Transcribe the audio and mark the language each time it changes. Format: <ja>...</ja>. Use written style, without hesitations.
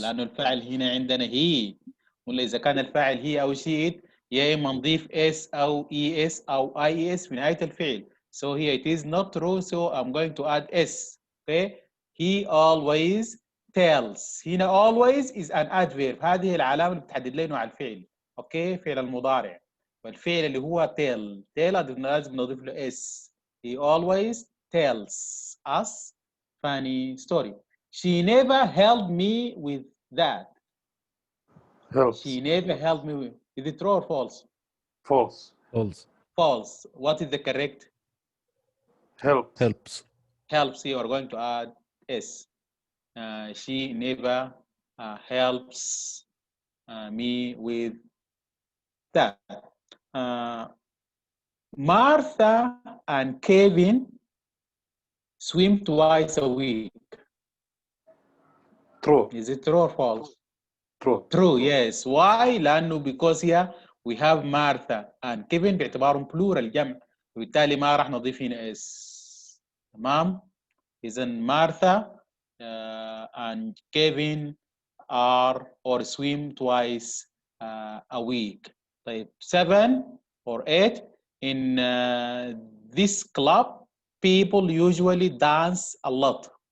<ar>لأنه الفاعل هنا عندنا هي. ولا إذا كان الفاعل هي أو شيء يا إما نضيف اس أو اي اس أو اي اس في نهاية الفعل.</ar> <en>So here it is not true, so I'm going to add s. Okay. He always tells.</en> <ar>هنا</ar> <en>always is an adverb.</en> <ar>هذه العلامة اللي بتحدد لنا نوع الفعل. اوكي. فعل المضارع. والفعل اللي هو tell لازم نضيف له s.</ar> <en>He always tells us funny story. She never helped me with that. Helps. She never helped me with. Is it true or false? False. False. False. What is the correct? Helps. Helps. Helps. You are going to add s. She never helps me with that. Martha and Kevin swim twice a week. True. Is it true or false? True. True, yes. Why?</en> <ar>لأنه</ar> <en>because here we have</en> <ar>Martha and Kevin باعتبارهم plural جمع وبالتالي ما راح نضيف هنا اس. تمام؟ إذا</ar> <en>Martha and Kevin are or swim twice a week. طيب 7 or 8 in this club people usually dance a lot.</en>